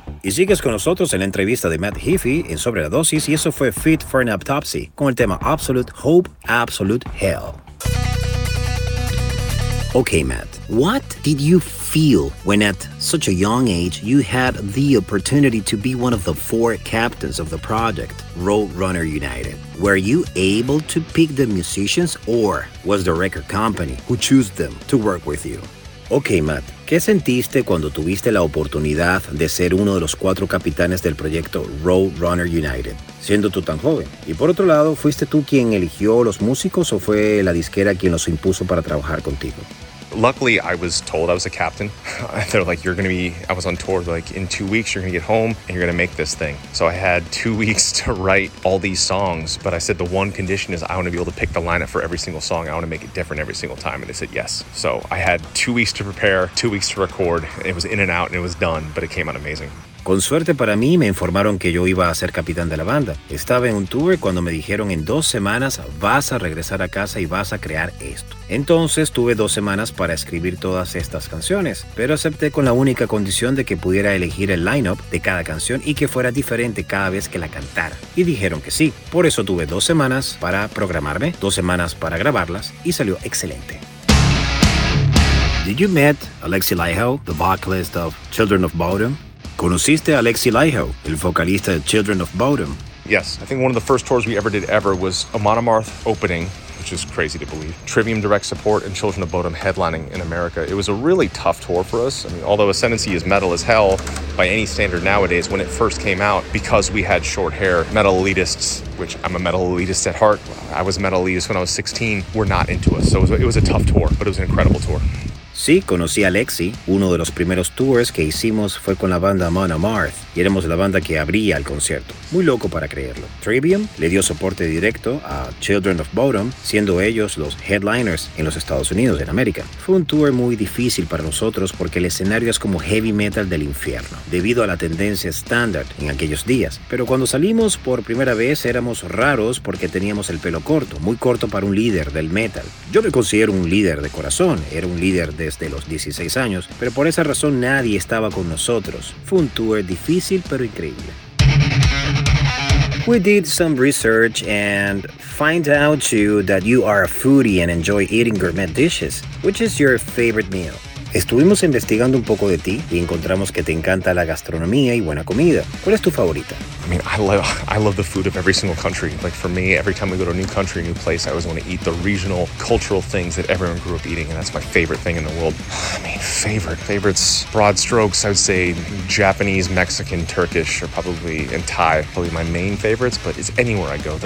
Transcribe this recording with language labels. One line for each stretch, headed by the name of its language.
Spanish: sigues con nosotros en la entrevista de Matt Heafy en Sobre la Dosis, y eso fue Fit for an Autopsy con el tema Absolute Hope, Absolute Hell.
English: Okay, Matt, what did you feel when at such a young age you had the opportunity to be one of the four captains of the project, Roadrunner United? Were you able to pick the musicians, or was the record company who chose them to work with you?
Spanish: Okay, Matt, ¿qué sentiste cuando tuviste la oportunidad de ser uno de los cuatro capitanes del proyecto Roadrunner United, siendo tú tan joven? Y por otro lado, ¿fuiste tú quien eligió los músicos o fue la disquera quien los impuso para trabajar contigo?
English: Luckily, I was told I was a captain. They're like, you're going to be, I was on tour, like, in 2 weeks, you're going to get home and you're going to make this thing. So I had 2 weeks to write all these songs. But I said, the one condition is I want to be able to pick the lineup for every single song. I want to make it different every single time. And they said, yes. So I had 2 weeks to prepare, 2 weeks to record. It was in and out and it was done, but it came out amazing.
Spanish: Con suerte para mí, me informaron que yo iba a ser capitán de la banda. Estaba en un tour cuando me dijeron, en 2 semanas vas a regresar a casa y vas a crear esto. Entonces tuve 2 semanas para escribir todas estas canciones, pero acepté con la única condición de que pudiera elegir el lineup de cada canción y que fuera diferente cada vez que la cantara. Y dijeron que sí. Por eso tuve 2 semanas para programarme, 2 semanas para grabarlas, y salió excelente.
English: Did you meet Alexi Laiho, the vocalist of Children of Bodom?
Spanish: ¿Conociste a Alexi Laiho, el vocalista de Children of Bodom?
English: Yes, I think one of the first tours we ever did ever was a Monomarth opening, which is crazy to believe. Trivium Direct Support and Children of Bodom headlining in America. It was a really tough tour for us. I mean, although Ascendancy is metal as hell by any standard nowadays, when it first came out, because we had short hair, metal elitists, which I'm a metal elitist at heart, I was a metal elitist when I was 16, were not into us. So it was a tough tour, but it was an incredible tour.
Spanish: Sí, conocí a Alexi. Uno de los primeros tours que hicimos fue con la banda Monomarth, y éramos la banda que abría el concierto. Muy loco para creerlo. Trivium le dio soporte directo a Children of Bodom, siendo ellos los headliners en los Estados Unidos, en América. Fue un tour muy difícil para nosotros porque el escenario es como heavy metal del infierno, debido a la tendencia estándar en aquellos días. Pero cuando salimos por primera vez éramos raros porque teníamos el pelo corto, muy corto para un líder del metal. Yo me considero un líder de corazón, era un líder desde los 16 años, pero por esa razón nadie estaba con nosotros. Fue un tour difícil, pero increíble.
English: We did some research and find out too that you are a foodie and enjoy eating gourmet dishes. Which is your favorite meal?
Spanish: Estuvimos investigando un poco de ti y encontramos que te encanta la gastronomía y buena comida. ¿Cuál es tu favorita?
English: I mean, I love the food of every single country. Like for me, every time we go to a new country, a new place, I always want to eat the regional cultural things that everyone grew up eating, and that's my favorite thing in the world. I mean, favorites, broad strokes, I would say Japanese, Mexican, Turkish, or probably, and Thai, probably my main favorites, but it's anywhere I go.